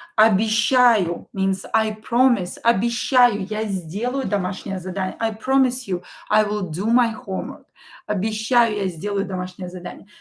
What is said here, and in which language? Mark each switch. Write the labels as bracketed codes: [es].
[en] Обещаю means I promise. [ru] Обещаю, я сделаю домашнее задание. [en] I promise you, I will do my homework. [ru] Обещаю, я сделаю домашнее задание.